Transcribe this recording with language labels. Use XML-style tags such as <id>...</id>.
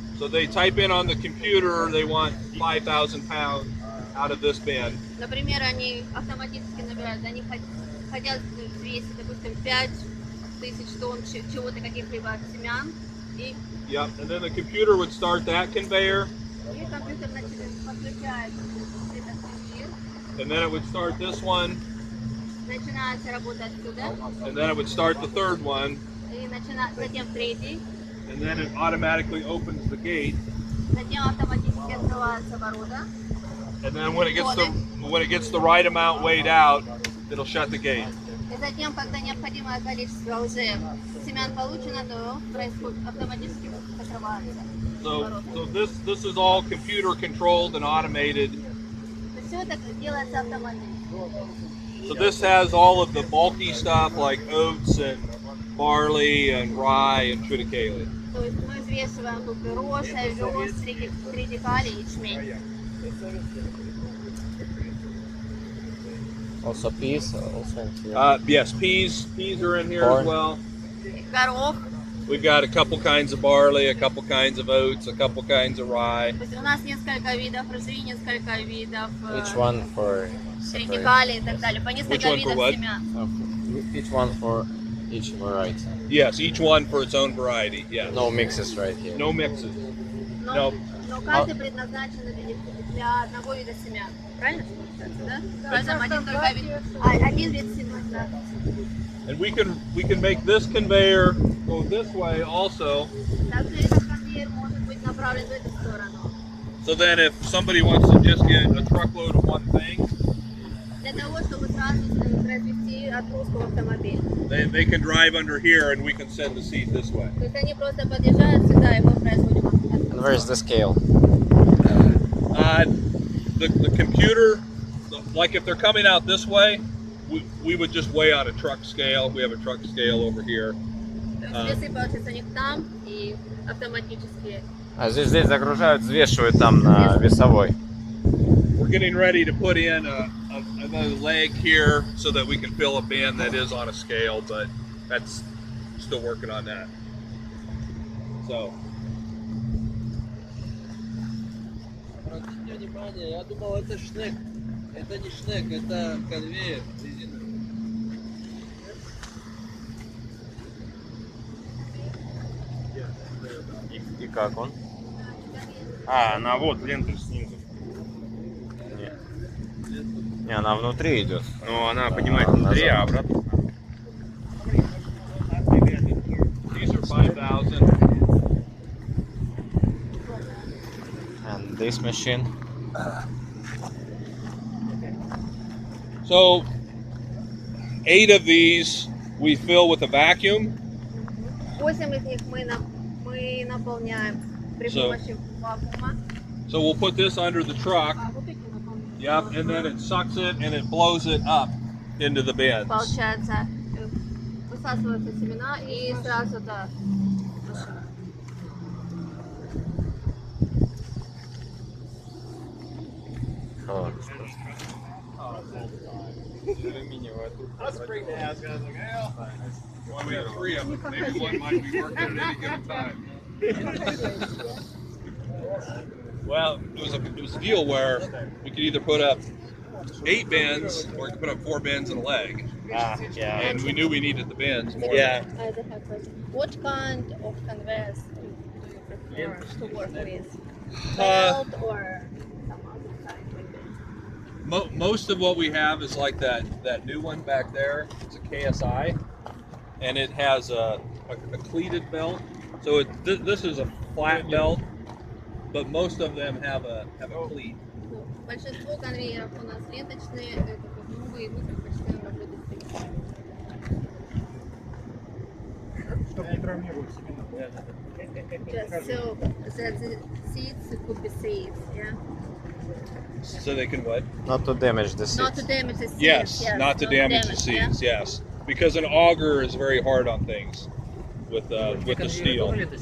<en>So they type in on the computer they want 5,000 pounds out of this bin.</en> <ru>Например, они автоматически набирают, они хотят взвесить, допустим, 5000 тонн чего-то, каких-либо семян. И</ru> <en>Yep, and then the computer would start that conveyor,</en> <ru>компьютер подключает этот конвейер,</ru> <en>and then it would start this one,</en> <ru>начинается работа отсюда,</ru> <en>and then it would start the third one,</en> <ru>и затем третий,</ru> <en>and then it automatically opens the gate,</en> <ru>затем автоматически открываются ворота,</ru> <en>and then when it gets the right amount weighed out, it'll shut the gate.</en> <ru>и затем, когда необходимое количество уже семян получено, то происходит автоматически закрывается.</ru> <en>So this is all computer controlled and automated.</en> <ru>Все это делается автоматически.</ru> <en>So this has all of the bulky stuff like oats and barley and rye and triticale.</en> <ru>То есть мы взвешиваем тут и рожь, овес, тридикали и ячмень.</ru> <en>Also peas, also in here. Yes, peas are in here Corn. as well.</en> <ru>Горох.</ru> <en>We've got a couple kinds of barley, a couple kinds of oats, a couple kinds of rye.</en> <ru>То есть у нас несколько видов ржи, несколько видов</ru> <en>Each one for separate.</en> <ru>тридикали и так далее. По</ru> <en>Which</en> <ru>несколько</ru> <en>one for</en> <ru>видов</ru> <en>what?</en> <ru>семян.</ru> <en>Each one for each variety. Yes, each one for its own variety. Yes. No mixes right here. No mixes.</en> <ru>Но,</ru> <en>No.</en> <ru>но каждый предназначен для одного вида семян. Правильно? Да? В каждом один только вид. Один вид семян, да.</ru> <en>And we can make this conveyor go this way also.</en> <ru>Также этот конвейер может быть направлен в эту сторону.</ru> <en>So then if somebody wants to just get a truckload of one thing,</en> <ru>Для того, чтобы сразу произвести отгрузку в автомобиль.</ru> <en>they can drive under here and we can send the seed this way.</en> <ru>То есть они просто подъезжают сюда, и мы производим отгрузку.</ru> <en>And where's the scale? The computer, like if they're coming out this way, we would just weigh on a truck scale. We have a truck scale over here.</en> <ru>То есть весы, получается, у них там, и автоматически. А здесь загружают, взвешивают там на весовой.</ru> <en>We're getting ready to put in another leg here so that we can fill a bin that is on a scale, but that's still working on that. So.</en> <ru>Обратите внимание, я думал, это шнек. Это не шнек, это конвейер резиновый. И как он? Она вот лента снизу. Не, она внутри идет. Ну, она поднимается внутри, а обратно.</ru> <en>These are 5,000. And this machine. So 8 of these we fill with a vacuum.</en> <ru>8 из них мы наполняем при</ru> <en>So-</en> <ru>помощи вакуума.</ru> <en>So we'll put this under the truck. Yep, and then it sucks it and it blows it up. into the bins.</en> <ru>Получается, высасываются семена и сразу, да. машина.</ru> <en>That's great to ask. I was like, well, Well, we have 3 of them. Maybe one might be working at any given time. Well, it was a deal where we could either put up 8 bins or we could put up 4 bins and a leg. Yeah. And we knew we needed the bins more. Yeah. I have a question. What kind of canvas do you prefer to work with? Felt or some other kind like this? Most of what we have is like that new one back there. It's a KSI, and it has a cleated belt. So this is a flat belt, but most of them have a cleat.</en> <ru>Ну, большинство конвейеров у нас ленточные, это как новые, мы предпочитаем работать с такими. чтобы не травмировать семена.</ru> <en>Just so that the seeds could be saved, yeah? So they can what? Not to damage the seeds. Not to damage the seeds. Yes, not to damage the seeds. Yes, because an auger is very hard on things with the steel.</en>